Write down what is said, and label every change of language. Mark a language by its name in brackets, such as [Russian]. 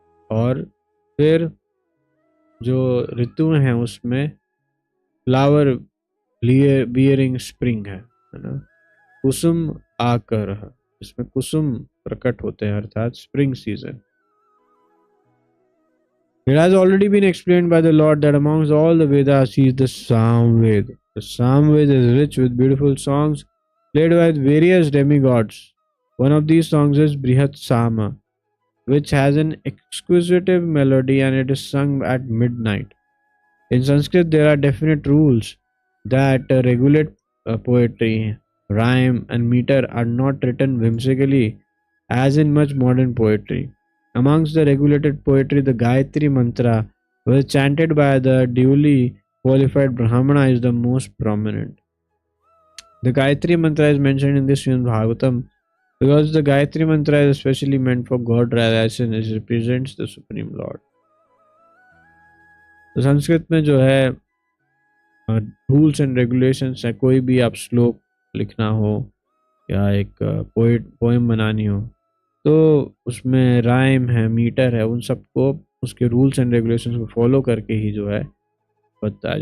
[Hindi] और फिर जो ऋतुएं हैं उसमें फ्लावर बियरिंग स्प्रिंग है ना. कुसुम आकर, इसमें कुसुम प्रकट होते हैं अर्थात spring season. [English] It has already been explained by the Lord that amongst all the Vedas he is the Samved. The Samved is rich with beautiful songs played by various demigods. One of these songs is Brihat Sama, which has an exquisite melody and it is sung at midnight. In Sanskrit, there are definite rules that regulate poetry. Rhyme and meter are not written whimsically as in much modern poetry. Amongst the regulated poetry, the Gayatri mantra, which is chanted by the duly qualified Brahmana, is the most prominent. The Gayatri mantra is mentioned in this Srimad Bhagavatam because the Gayatri mantra is especially meant for God realization. It represents the Supreme Lord. [Hindi] तो संस्कृत में जो है rules and regulations है. कोई भी आप श्लोक लिखना हो या एक पोएम बनानी हो तो उसमें राइम है, मीटर है, उन सबको उसके रूल्स एंड रेगुलेशंस को फॉलो करके ही जो है बनता है.